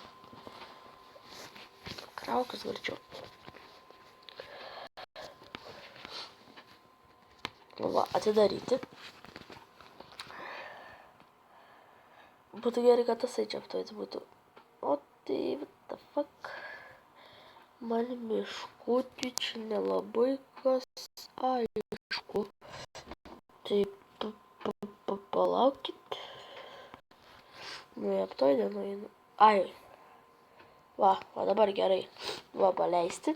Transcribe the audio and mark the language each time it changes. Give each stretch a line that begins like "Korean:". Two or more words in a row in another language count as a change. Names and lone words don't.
Lithuanian: Kraukis greičiau. Va, atidaryti. Būtų gerai, kad tasai čia Aptoidę būtų. O tai,
English: what the fuck.
Lithuanian: Man miškutį čia nelabai kas aišku. Tai palaukit. Nu, į Aptoidę nueinu. Ai. Va, dabar gerai. Va, paleisti.